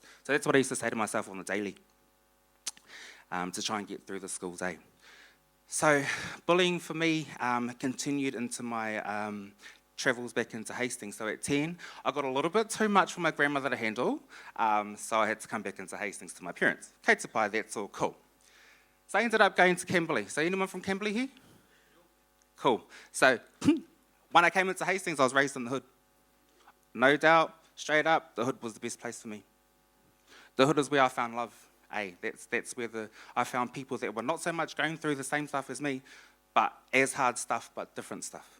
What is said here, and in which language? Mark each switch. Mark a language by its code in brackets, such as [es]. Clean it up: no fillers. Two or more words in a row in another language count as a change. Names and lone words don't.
[en] So that's what I used to say to myself on the daily, to try and get through the school day. So bullying for me continued into my travels back into Hastings. So at 10, I got a little bit too much for my grandmother to handle, so I had to come back into Hastings to my parents. [mi] Kei te pai, [en] that's all cool. So I ended up going to Kimberley. So anyone from Kimberley here? Cool. So when I came into Hastings, I was raised in the hood. No doubt, straight up, the hood was the best place for me. The hood is where I found love. That's where I found people that were not so much going through the same stuff as me, but as hard stuff, but different stuff.